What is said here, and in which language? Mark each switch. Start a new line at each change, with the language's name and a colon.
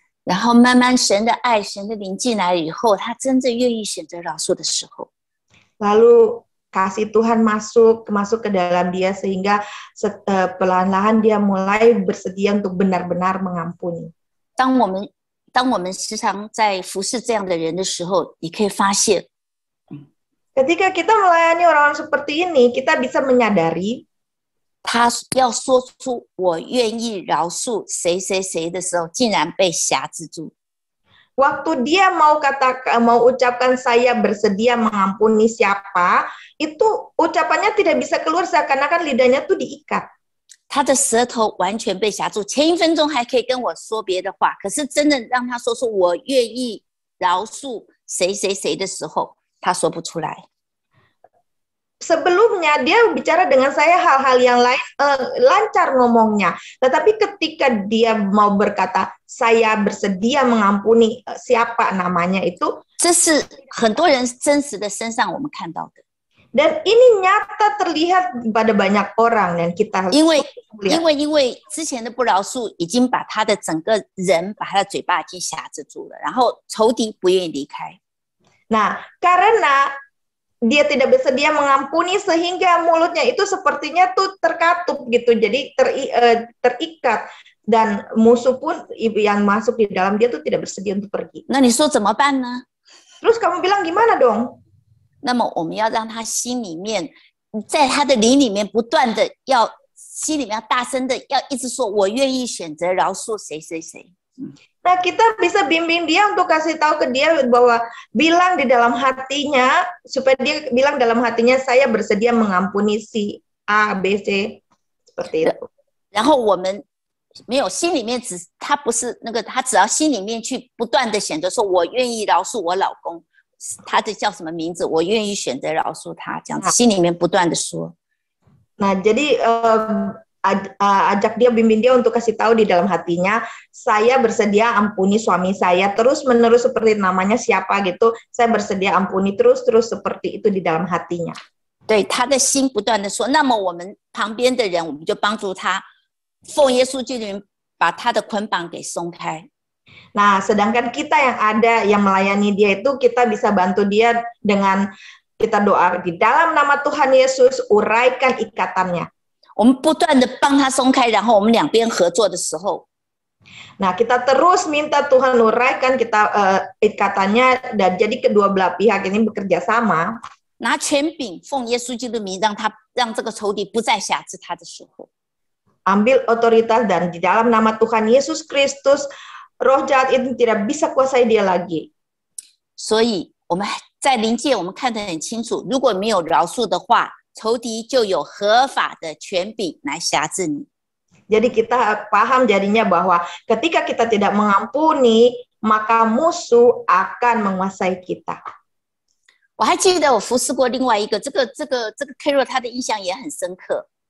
Chinese: 然后慢慢神的爱、神的灵进来以后，他真正愿意选择饶恕的时候，
Indonesian: Lalu kasih Tuhan masuk ke dalam dia sehingga pelan-pelan dia mulai bersedia untuk benar-benar mengampuni.
Chinese: 当我们时常在服侍这样的人的时候，你可以发现，
Indonesian: Ketika kita melayani orang seperti ini, kita bisa menyadari
Chinese: 他要说出我愿意饶恕谁谁谁的时候，竟然被辖制住。
Indonesian: waktu dia mau ucapkan saya bersedia mengampuni siapa, itu ucapannya tidak bisa keluar seakan-akan lidahnya tuh diikat.
Chinese: 他的舌头完全被辖住，前一分钟还可以跟我说别的话，可是真正让他说出我愿意饶恕谁谁谁的时候，他说不出来。
Indonesian: Sebelumnya dia bicara dengan saya hal-hal yang lain, lancar ngomongnya. Tetapi ketika dia mau berkata, saya bersedia mengampuni siapa namanya itu,
Chinese: 这是很多人真实的身上我们看到的。
Indonesian: dan ini nyata terlihat pada banyak orang dan kita
Chinese: 因为
Indonesian: lihat.
Chinese: 之前的不饶恕已经把他的整个人，把他的嘴巴已经辖制住了，然后仇敌不愿意离开。
Indonesian: Nah, karena dia tidak bersedia mengampuni sehingga mulutnya itu sepertinya tuh terkatup gitu, jadi terikat dan musuh pun yang masuk di dalam dia tuh tidak bersedia untuk pergi.
Chinese: 那你说怎么办呢？
Indonesian: Terus kamu bilang gimana dong?
Chinese: 那么我们要让他心里面，在他的灵里面不断的要心里面要大声的要一直说，我愿意选择饶恕谁谁谁。
Indonesian: Nah, kita bisa bimbing dia untuk kasih tahu ke dia bahwa bilang di dalam hatinya, supaya dia bilang dalam hatinya, saya bersedia mengampuni si A, B, C, seperti itu.
Chinese: 然后我们没有心里面他不是那个，他只要心里面去不断的选择说，我愿意饶恕我老公，他的叫什么名字，我愿意选择饶恕他，这样子心里面不断的说。
Indonesian: Nah, jadi ajak dia, bimbing dia untuk kasih tahu di dalam hatinya, saya bersedia ampuni suami saya terus menerus seperti namanya siapa gitu, saya bersedia ampuni terus seperti itu di dalam hatinya.
Chinese: 对，他的心不断的说，那么我们旁边的人，我们就帮助他，奉耶稣基督把他的捆绑给松开。
Indonesian: Nah, sedangkan kita yang ada yang melayani dia itu kita bisa bantu dia dengan kita doa di dalam nama Tuhan Yesus, uraikan ikatannya.
Chinese: 我们不断的帮他松开，然后我们两边合作的时候，
Indonesian: Nah, kita terus minta Tuhan uraikan kita ikatannya, dan jadi kedua belah pihak ini bekerja sama.
Chinese: 拿权柄奉耶稣基督名，让这个仇敌不再辖制他的时候，
Indonesian: Ambil otoritas dan di dalam nama Tuhan Yesus Kristus, roh jahat itu tidak bisa kuasai dia lagi.
Chinese: 所以我们在灵界我们看得很清楚，如果没有饶恕的话，仇敌就有合法的权柄来辖制你。
Indonesian: Jadi kita paham jadinya bahwa ketika kita tidak mengampuni, maka musuh akan menguasai kita.
Chinese: 我还记得我服侍过另外一个，这个 Carol 他的印象也很深刻。